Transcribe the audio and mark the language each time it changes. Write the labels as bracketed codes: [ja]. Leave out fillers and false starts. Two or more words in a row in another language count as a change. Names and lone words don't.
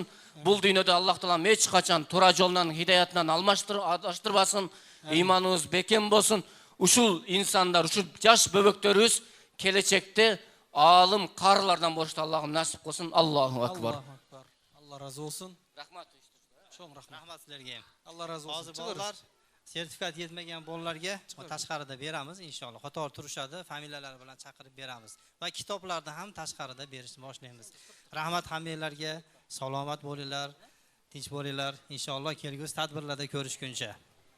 [ky] Бул дүйнөдө Аллах таалам эч качан туура жолунан, хидаятынан адаштырбасын. Ыйманыбыз бекем болсун. Ушул инсандар, ушул жаш бөбөктөрүбүз келечекте алым карлардан болушту Аллахым насип кылсын. [ar] الله أكبر. [ky] Алла разы болсун. Рахмат. Чоң рахмат. Рахмат силерге. Алла разы болсун. [uz] Hozir bolalar sertifikat yetmagan bolalarga tashqarida beramiz inshaalloh. Qator turishadi, familiyalari bilan chaqirib beramiz va kitoblarni ham tashqarida berishni boshlaymiz. Rahmat hammanglarga, salomat bo'linglar, tinch bo'linglar. Inshaalloh kelgusi tadbirlarda ko'rishguncha.